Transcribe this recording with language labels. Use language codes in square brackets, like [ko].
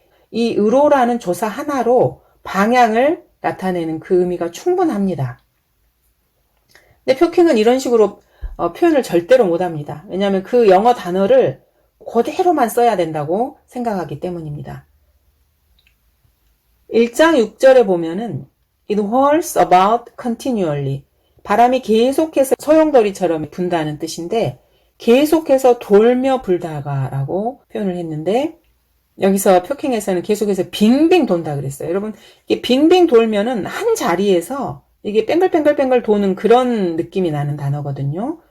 [ko] 이 으로라는 조사 하나로 방향을 나타내는 그 의미가 충분합니다. 근데 표킹은 이런 식으로 표현을 절대로 못합니다. 왜냐하면 그 영어 단어를 그대로만 써야 된다고 생각하기 때문입니다. 1장 6절에 보면은 [en] It whirls about continually. [ko] 바람이 계속해서 소용돌이처럼 분다는 뜻인데 계속해서 돌며 불다가 라고 표현을 했는데 여기서 표킹에서는 계속해서 빙빙 돈다 그랬어요. 여러분, 이게 빙빙 돌면은 한 자리에서 이게 뺑글뺑글뺑글 도는 그런 느낌이 나는 단어거든요.